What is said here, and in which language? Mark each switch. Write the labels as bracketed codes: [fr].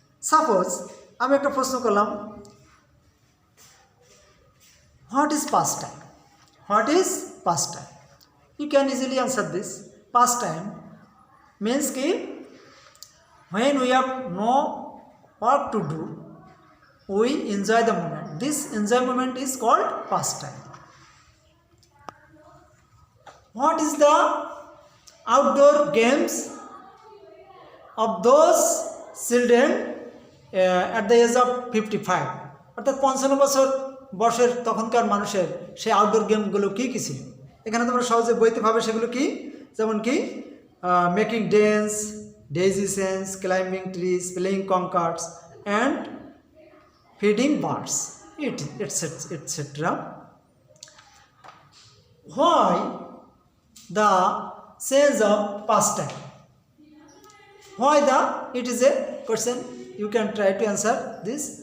[bn] Suppose আমি একটা প্রশ্ন করলাম, [en] what is pastime? What is pastime? You can easily answer this. Pastime means ki when we have no work to do, we enjoy the moment. This enjoyment is called pastime. What is the outdoor games of those children at the age of 55? [bn] অর্থাৎ 55 বছর বয়সের তখনকার মানুষের সেই outdoor গেমগুলো কী কী ছিল? এখানে তোমরা সহজে বইতে পাবে সেগুলো কি, যেমন কি [en] making dens, daisy chains, climbing trees, playing conkers and feeding birds, [bn] etc. [en] Why the sense of pastime? Why the? It is a question. You can try to answer this.